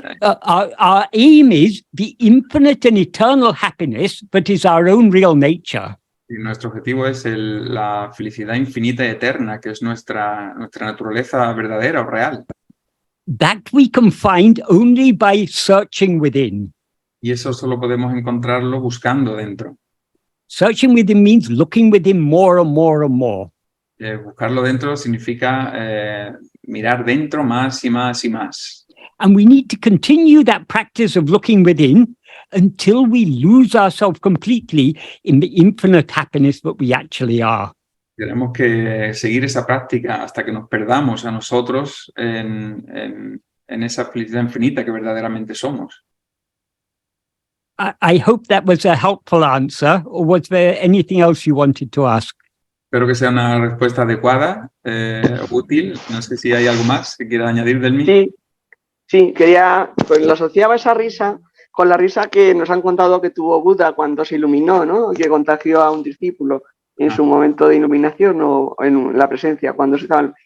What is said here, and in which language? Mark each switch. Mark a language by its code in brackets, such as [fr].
[en] our aim is the infinite and eternal happiness that is our own real nature. [es] Nuestro objetivo es la felicidad infinita y eterna, que es nuestra naturaleza verdadera o real. [en] That we can find only by searching within. [es] Y eso solo podemos encontrarlo buscando dentro. [en] Searching within means looking within more and more and more. [es] Buscarlo dentro significa mirar dentro más y más y más. [en] And we need to continue that practice of looking within until we lose ourselves completely in the infinite happiness that we actually are. [es] Tenemos que seguir esa práctica hasta que nos perdamos a nosotros en esa felicidad infinita que verdaderamente somos. [en] I hope that was a helpful answer, or was there anything else you wanted to ask? [es] Espero que sea una respuesta adecuada, útil. No sé si hay algo más que quiera añadir del mí. Sí, pues lo asociaba esa risa con la risa que nos han contado que tuvo Buda cuando se iluminó, ¿no? Que contagió a un discípulo en su momento de iluminación o en la presencia, cuando se estaban.